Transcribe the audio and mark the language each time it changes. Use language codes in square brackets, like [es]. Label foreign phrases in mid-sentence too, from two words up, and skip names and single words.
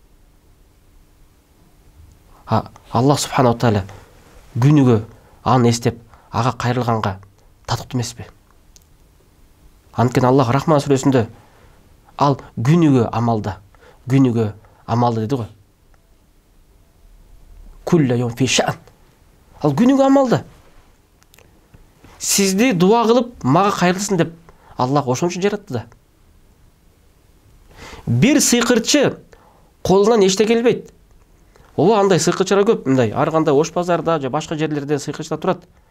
[ar] الله سبحانه تعالى [ky] күнүгө аны эстеп, ага кайрылганга татыктуу эмеспи? Анткени Аллах Рахман сүрөсүндө ал күнүгө амалда деди го. [ar] كل يوم في شأن. [ky] Ал күнүгө амалда. Сизди дуа кылып, мага кайрылсын деп Аллах ошон үчүн жаратты да. Бир сыйкырчы колунан эчте келбейт. Ооба, андай сыйкырчылар көп, мындай ар кандай Ош базарда же башка жерлерде сыйкырчылар турат.